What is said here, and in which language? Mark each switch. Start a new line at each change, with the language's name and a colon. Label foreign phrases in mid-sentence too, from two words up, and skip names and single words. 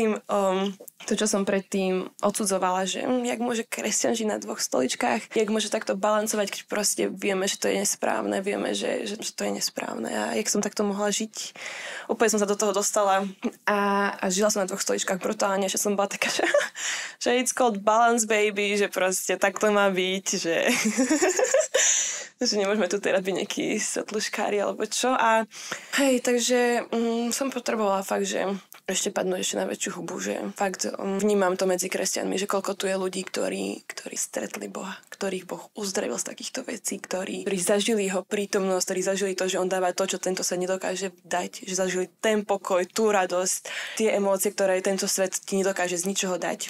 Slovak: som predtým odsudzovala, že jak môže kresťan žiť na 2 stoličkách, jak môže takto balancovať, keď proste vieme, že to je nesprávne, vieme, že to je nesprávne a jak som takto mohla žiť. Úplne som sa do toho dostala a žila som na 2 stoličkách brutálne, že som bola taká, že
English: it's called balance baby,
Slovak: že proste takto má byť, že že nemôžeme tu teraz byť nejaký svetluškári alebo čo a takže som potrebovala fakt, že ešte padnúť ešte na väčšiu hubu, že fakt vnímam to medzi kresťanmi, že koľko tu je ľudí, ktorí stretli Boha, ktorých Boh uzdravil z takýchto vecí, ktorí zažili jeho prítomnosť, ktorí zažili to, že on dáva to, čo tento svet nedokáže dať, že zažili ten pokoj, tú radosť, tie emócie, ktoré tento svet ti nedokáže z ničoho dať.